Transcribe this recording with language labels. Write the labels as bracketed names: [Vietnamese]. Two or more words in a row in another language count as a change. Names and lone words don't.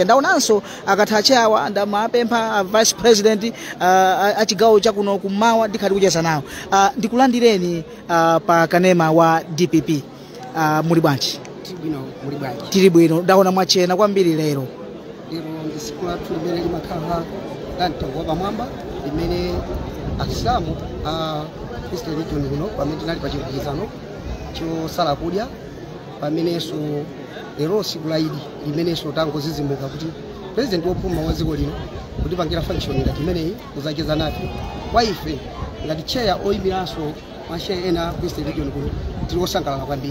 [Nyanja] Ndaonanso akatha acheyawa ndamapempha [English] vice president [Nyanja] achigawo chakuno kummawa ndikhali kucheza nawo ndikulandireni pa kanema wa DPP muli bwanji? Tili bwino ndaona mwachena kwambiri lero ndi siku lathu limene limakhala la mtengo wapamwamba limene asilamu a [English] Christian religion [Nyanja] kuno pamene tinali pa chilumikizano chosala kudya pamenenso lero siku la Idi limenenso tangozizimuka kuti president wopuma wa dziko lino kuti pangira function ngati imeneyi kuzacheza nafe kwa ife ngati cheya oyimiranso masheya ena [English] Christian religion [Nyanja] kuno tili osangalala kwambiri.